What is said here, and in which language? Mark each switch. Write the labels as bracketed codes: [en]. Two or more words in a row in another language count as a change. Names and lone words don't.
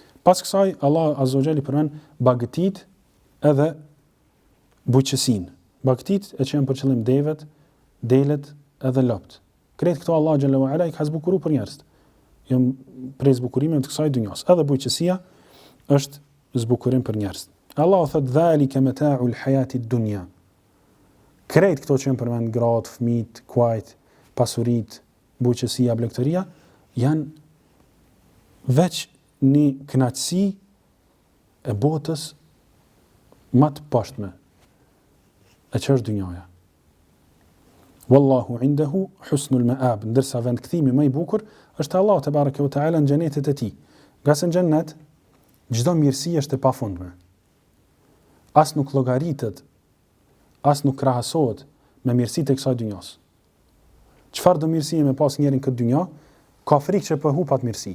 [sq] Pas kësaj, Allah [ar] عز وجل [sq] përmend bagëtit edhe bujqësinë. Bagëtit e që janë për qëllim devet, delet edhe lopt. Kretë këto Allah [ar] جل وعلا [sq] i ka zbukuru për njerëz. Jam prej zbukurimeve të kësaj dunjas. Edhe bujqësia është zbukurim për njerëz. Allah thot [ar] ذلك متاع الحياة الدنيا. [sq] Kretë këto që janë përmend gratë, fëmijët, kuajt, pasuritë, bujqësia, blegëtoria janë veç një kënaqësi e botës më të poshtme, e që është dynjaja. [ar] والله عنده حسن المآب, [sq] ndërsa vend kthimi më i bukur është Allah [ar] تبارك وتعالى [sq] në xhenetet e tij. Nga se në xhenet çdo mirësi është e pafundme. As nuk llogaritet, as nuk krahasohet me mirësitë e kësaj dynjas. Çfarë do mirësie me pas njerin këtë dynja, ka frikë që po hupat mirësi.